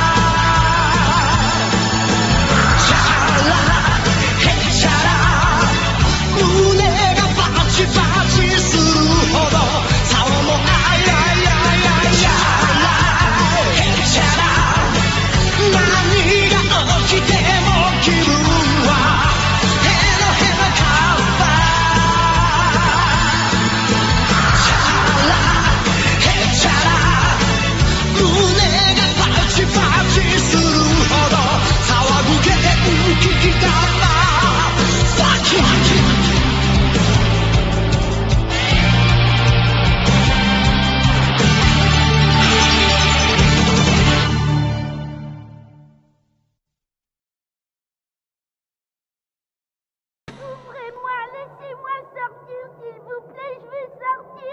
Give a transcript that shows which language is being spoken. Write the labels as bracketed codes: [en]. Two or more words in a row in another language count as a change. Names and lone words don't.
[ja] チャラヘチャラ胸がバチバチするほど竿もあいあいあいあいチャラヘチャラ何が起きても気分はヘノヘノカッパチャラヘチャラ胸がバチバチするほど騒ぐ元気だなファッキー [fr] Ouvrez-moi, laissez-moi sortir, s'il vous plaît, je veux sortir.